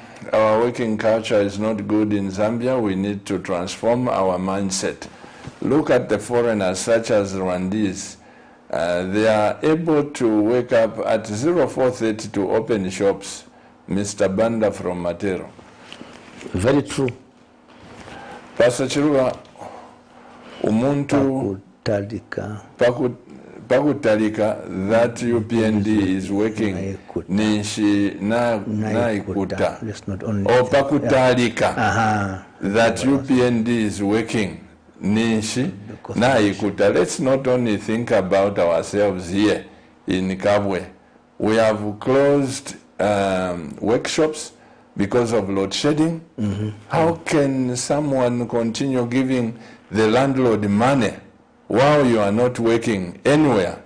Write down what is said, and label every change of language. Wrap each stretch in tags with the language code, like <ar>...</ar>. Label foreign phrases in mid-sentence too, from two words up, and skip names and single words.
<en>Our working culture is not good in Zambia. We need to transform our mindset. Look at the foreigners such as Rwandese. They are able to wake up at 04:30 to open shops. Mr. Banda from Matero. Very true.</en> <bem>Pastor Chiruba, umuntu pakutalika</bem> <en>that UPND is working</en> <bem>ninshi naikuta. Or pakutalika</bem> <en>that UPND is working</en> <bem>ninshi naikuta.</bem> <en>Let's not only think about ourselves here in Kabwe. We have closed workshops because of load shedding. How can someone continue giving the landlord money while you are not working anywhere?</en>